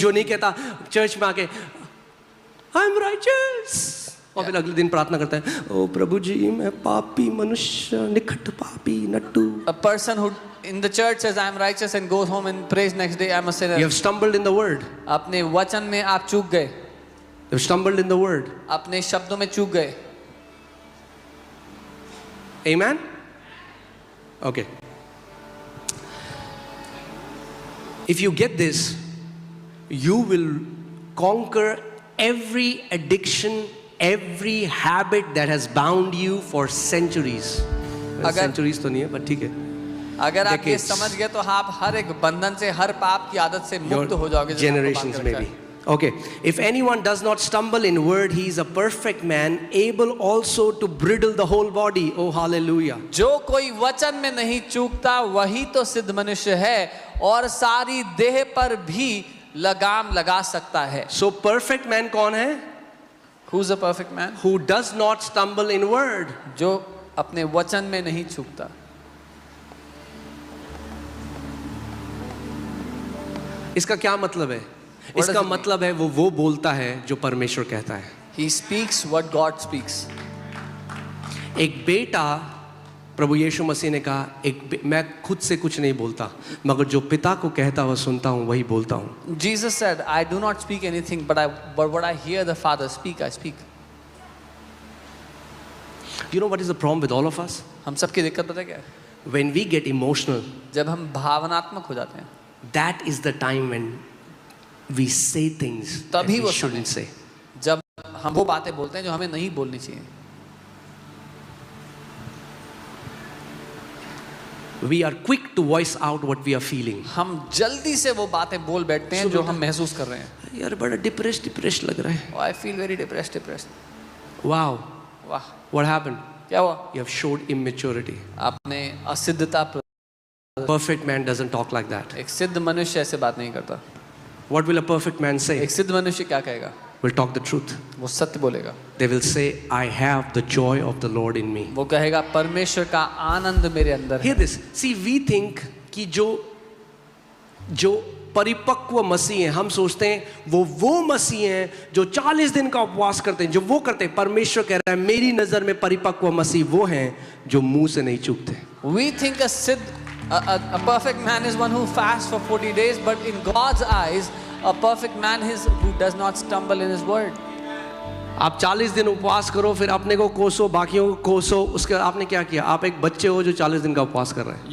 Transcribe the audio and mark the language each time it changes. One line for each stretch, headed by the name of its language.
Hindi: जो नहीं कहता चर्च में आके
English: I'm righteous
Hindi: और फिर अगले दिन प्रार्थना करता है, ओ प्रभु जी मैं पापी मनुष्य, निकट पापी Nattu.
English: A person who in the church says I am righteous and goes home and prays next day I am a sinner. You have stumbled in the word.
Hindi: अपने वचन में आप चूक गए।
English: You have stumbled in the word.
Hindi: अपने शब्दों में चूक गए।
English: Amen? Okay. If you get this, you will conquer every addiction, every habit that has bound you for centuries.
Hindi: Centuries तो नहीं है, but ठीक है. अगर आप ये
English: Decades.
Hindi: समझ गए तो आप हर एक बंधन से, हर पाप की आदत से मुक्त हो जाओगे। जिसने आपको
English: Generations
Hindi: बांध के रखा
English: maybe.
Hindi: है।
English: Okay. If anyone does not stumble in word, he is a perfect man, able also to bridle the whole body. Oh, hallelujah.
Hindi: जो कोई वचन में नहीं चूकता वही तो सिद्ध मनुष्य है और सारी देह पर भी लगाम लगा सकता है।
English: So perfect man
Hindi: कौन है?
English: Who's a perfect man? Who does not stumble in word.
Hindi: जो अपने वचन में नहीं चूकता। इसका क्या मतलब है?
English: does
Hindi: इसका
English: it mean?
Hindi: मतलब है वो बोलता है जो परमेश्वर कहता है।
English: He speaks what God speaks.
Hindi: एक बेटा प्रभु यीशु मसीह ने कहा मैं खुद से कुछ नहीं बोलता, मगर जो पिता को कहता हुआ सुनता हूँ वही बोलता हूँ.
English: Jesus said, I do not speak anything, but what I hear the Father speak, I speak. You know what is the problem with all of us?
Hindi: हम सबकी दिक्कत पता है क्या है?
English: When we get emotional,
Hindi: जब हम भावनात्मक हो जाते हैं,
English: that is the time when we say things that
Hindi: तभी
English: we
Hindi: वो
English: shouldn't say.
Hindi: जब हम वो बातें बोलते हैं जो हमें नहीं बोलनी चाहिए.
English: We are quick to voice out what we are feeling.
Hindi: हम जल्दी से वो बातें बोल बैठते हैं जो हम महसूस कर रहे हैं. यार बड़ा डिप्रेस लग रहा है.
English: Oh, I feel very depressed. Wow,
Hindi: वाह,
English: what happened?
Hindi: क्या हुआ?
English: You have showed immaturity.
Hindi: आपने असिद्धता.
English: Perfect man doesn't talk like that.
Hindi: एक सिद्ध मनुष्य ऐसे बात नहीं करता.
English: What will a perfect man say?
Hindi: एक सिद्ध मनुष्य क्या कहेगा?
English: Will talk the truth.
Hindi: वो सत्य बोलेगा.
English: They will say, I have the joy of the Lord in me.
Hindi: वो कहेगा परमेश्वर का आनंद मेरे अंदर
English: Hear
Hindi: है.
English: this. See, we think
Hindi: कि जो परिपक्व मसीह हैं, हम सोचते हैं वो मसीह हैं जो 40 दिन का उपवास करते हैं, जो वो करते हैं. परमेश्वर कह रहा है मेरी नजर में परिपक्व मसीह वो हैं जो मुंह से नहीं चूकते.
English: We think a perfect man is one who fasts for 40 days, but in God's eyes, a perfect man is who does not stumble in his word.
Hindi: आप 40 दिन उपवास करो, फिर अपने को कोसो, बाकियों को कोसो. उसके आपने क्या किया? आप एक बच्चे हो जो 40 दिन का उपवास कर रहे हैं.